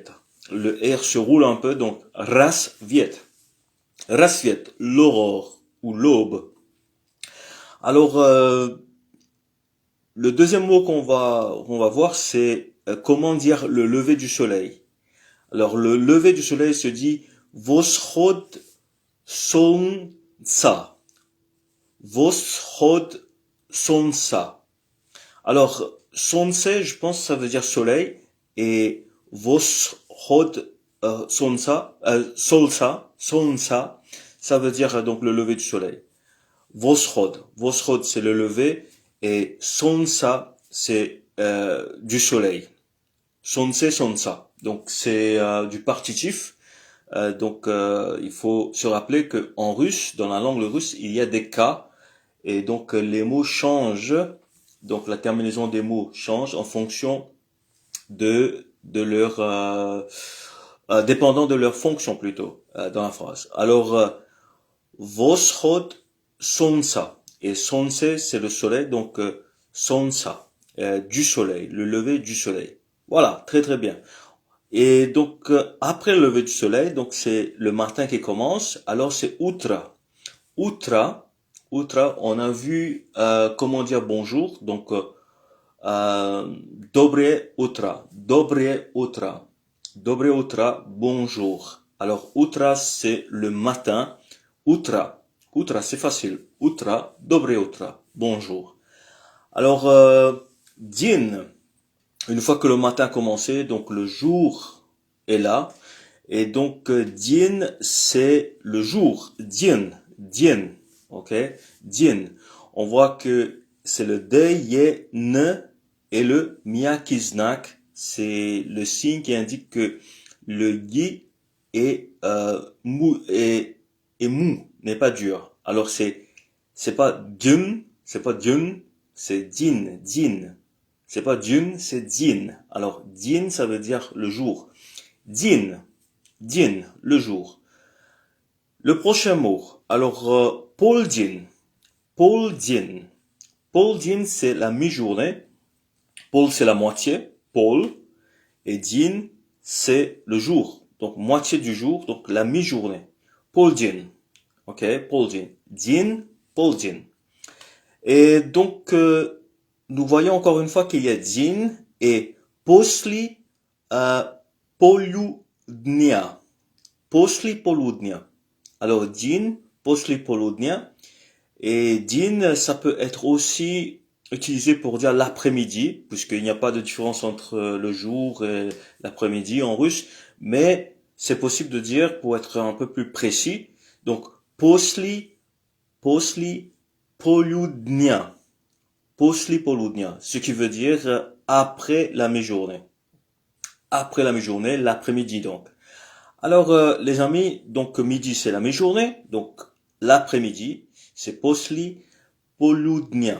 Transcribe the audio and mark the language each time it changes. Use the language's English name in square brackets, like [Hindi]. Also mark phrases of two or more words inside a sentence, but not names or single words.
[French] Le R se roule un peu, donc [Russian] рассвет, рассвет, [French] l'aurore ou l'aube. Alors, le deuxième mot qu'on va voir, c'est comment dire le lever du soleil. Alors, le lever du soleil se dit [Russian] восход солнца. Восход солнца. [French] Alors, солнце, je pense que ça veut dire soleil, et [Russian] восход солнца, солнца, [French] ça veut dire donc le lever du soleil. Восход, c'est le lever, et солнца, c'est du soleil. Солнце. Donc c'est du partitif. Donc il faut se rappeler que en russe, dans la langue russe, il y a des cas, et donc les mots changent. Donc la terminaison des mots change en fonction de leur dépendant de leur fonction plutôt dans la phrase. [Russian] Alors восход солнца. [French] Et солнце, c'est le soleil, donc солнца, du soleil, le lever du soleil. Voilà, très très bien. Et donc après le lever du soleil, donc c'est le matin qui commence. Alors c'est [Russian] утро. Утро, [French] on a vu comment dire bonjour. [Russian] Donc доброе утро, [French] bonjour. Alors утро, c'est le matin. Утро, c'est facile. [Russian] Утро, доброе утро, [French] bonjour. Alors, день, une fois que le matin a commencé, donc le jour est là. Et donc, день, c'est le jour. [Russian] День, ok? День. [French] On voit que c'est le день et le [Russian] мягкий знак. [French] C'est le signe qui indique que le yi est mou, n'est pas dur. Alors c'est pas dün, c'est din. C'est pas dün, c'est din. Alors din, ça veut dire le jour. Din, le jour. Le prochain mot. [Russian] Alors полдень. Полдень, [French] c'est la mi-journée. Pol, c'est la moitié. Pol. Et din, c'est le jour. Donc moitié du jour, donc la mi-journée. [Russian] Полдень. Ok, полдень. День, полдень. [French] Et donc, nous voyons encore une fois qu'il y a день et [Russian] после полудня. После полудня. Alors, день, после полудня. [French] Et день, ça peut être aussi utilisé pour dire l'après-midi, puisqu'il n'y a pas de différence entre le jour et l'après-midi en russe. Mais c'est possible de dire, pour être un peu plus précis, donc, [Russian] после полудня. [French] Ce qui veut dire après la mi-journée. Après la mi-journée, l'après-midi donc. Alors les amis, donc midi c'est la mi-journée, donc l'après-midi c'est [Russian] после полудня.